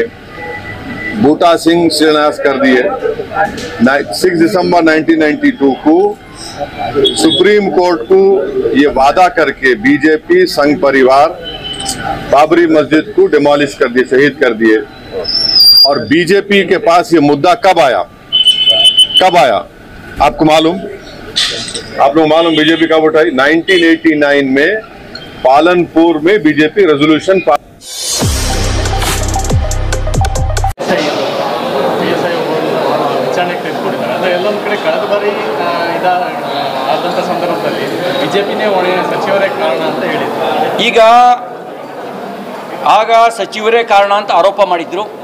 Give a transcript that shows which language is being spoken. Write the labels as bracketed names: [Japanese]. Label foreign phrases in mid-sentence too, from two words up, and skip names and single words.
[Hindi] बूटा सिंह शिलान्यास कर दिए। 6 दिसंबर 1992 को सुप्रीम कोर्ट को ये वादा करके बीजेपी संघ परिवार बाबरी मस्जिद को डिमोलिश कर दिए, शहीद कर दिए। और बीजेपी के पास ये मुद्दा कब आया? आपको मालूम? आप लोग मालूम बीजेपी कब उठाई? 1989 में पालनपुर में बीजेपी रेजोल्यूशन [Kannada] ಎಲ್ಲೊಂದು ಕಡೆ ಕಳೆದ ಬಾರಿ ಆದಂಥ ಸಂದರ್ಭದಲ್ಲಿ ಬಿಜೆಪಿನೇ ಸಚಿವರೇ ಕಾರಣ ಅಂತ ಹೇಳಿದ್ರು. ಈಗ ಆಗ ಸಚಿವರೇ ಕಾರಣ ಅಂತ ಆರೋಪ ಮಾಡಿದ್ರು.